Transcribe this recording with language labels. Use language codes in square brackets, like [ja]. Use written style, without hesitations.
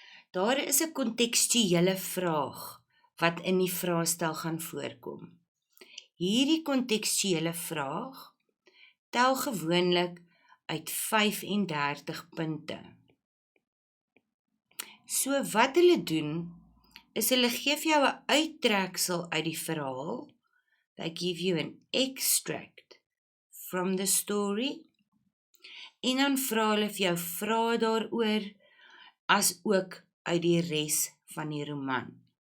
[af] Daar is 'n kontekstuele vraag wat in die vraestel gaan voorkom. Hierdie kontekstuele vraag tel gewoonlik uit 35 punte. So wat hulle doen, is hulle gee vir jou 'n uittreksel uit die verhaal. [en] They give you an extract from the story. [af] En dan vra hulle vir jou vrae daaroor, as ook uit die res van die roman.